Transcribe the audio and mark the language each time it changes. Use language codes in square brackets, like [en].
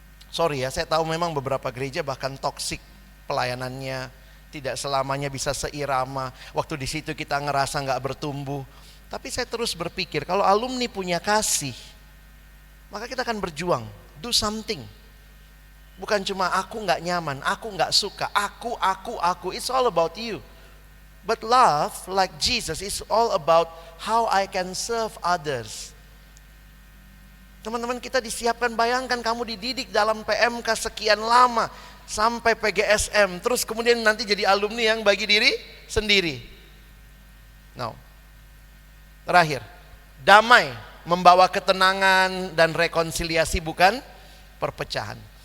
[id] Sorry ya, saya tahu memang beberapa gereja bahkan toksik pelayanannya, tidak selamanya bisa seirama. Waktu di situ kita ngerasa nggak bertumbuh. Tapi saya terus berpikir, kalau alumni punya kasih, maka kita akan berjuang, [en] do something. [id] Bukan cuma aku gak nyaman, aku gak suka, aku. [en] It's all about you. But love, like Jesus, is all about how I can serve others. [id] Teman-teman kita disiapkan, bayangkan kamu dididik dalam PMK sekian lama, sampai PGSM, terus kemudian nanti jadi alumni yang bagi diri sendiri. Now, terakhir, damai membawa ketenangan dan rekonsiliasi, bukan perpecahan.